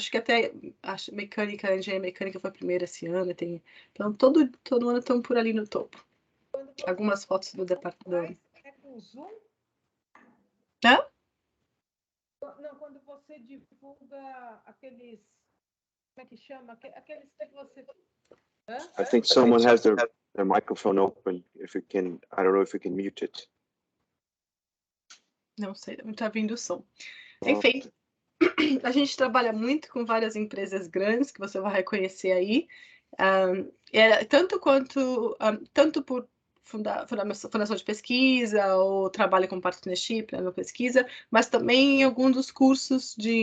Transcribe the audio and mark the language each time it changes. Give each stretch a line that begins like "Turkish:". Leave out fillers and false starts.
Portuguese: Acho que até a engenharia mecânica foi a primeira esse ano. Então, todo ano estão por ali no topo. Algumas fotos do departamento. É com Zoom? Hã? Não, quando você divulga aqueles... Como é que chama? Aqueles que você...
English: I think someone has their microphone open. If you can, I don't know if you can mute it.
Portuguese: Não sei, não está vindo o som. Enfim, a gente trabalha muito com várias empresas grandes que você vai reconhecer aí, tanto por fundação de pesquisa ou trabalho com partnership na pesquisa, mas também em alguns dos cursos